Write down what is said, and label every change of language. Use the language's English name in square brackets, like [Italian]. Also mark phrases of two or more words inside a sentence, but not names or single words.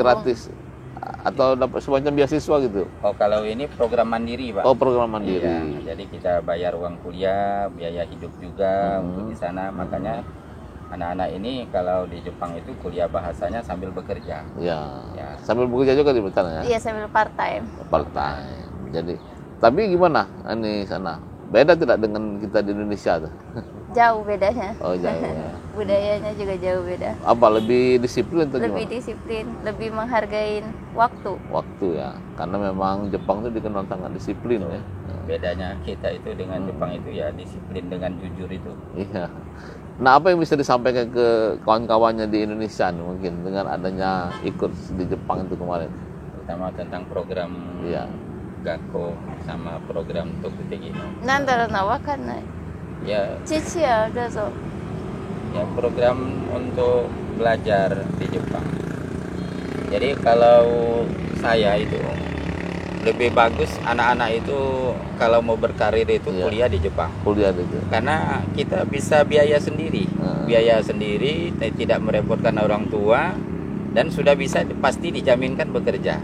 [Indonesian] Gratis atau dapat semacam beasiswa gitu? Oh, kalau ini program mandiri Pak. Oh, program mandiri. Iya, jadi kita bayar uang kuliah, biaya hidup juga untuk di sana. Makanya anak-anak ini kalau di Jepang itu kuliah bahasanya sambil bekerja. Ya. Ya. Sambil bekerja juga di sana ya? Iya, sambil [English] part time. Part time. [Indonesian] Jadi, tapi gimana ini sana? Beda tidak dengan kita di Indonesia tuh? Jauh bedanya. Oh, jauh ya. Budayanya juga jauh beda. Apa lebih disiplin atau Lebih gimana? disiplin, lebih menghargai waktu. Waktu ya. Karena memang Jepang itu dikenal sangat disiplin ya. Bedanya kita itu dengan Jepang itu ya disiplin dengan jujur itu. Iya. Nah, apa yang bisa disampaikan ke kawan-kawannya di Indonesia nih, mungkin dengan adanya ikut di Jepang itu kemarin? Terutama tentang program Iya. Gakko sama program Tokuteki. [Japanese] なんだろうな、わかんない。 [Indonesian] Ya, [Japanese] 父やどうぞ。 [Indonesian] ya program untuk belajar di Jepang. Jadi kalau saya itu lebih bagus anak-anak itu kalau mau berkarir itu Iya. kuliah di Jepang. Kuliah itu. Karena kita bisa biaya sendiri, tidak merepotkan orang tua, dan sudah bisa pasti dijaminkan bekerja.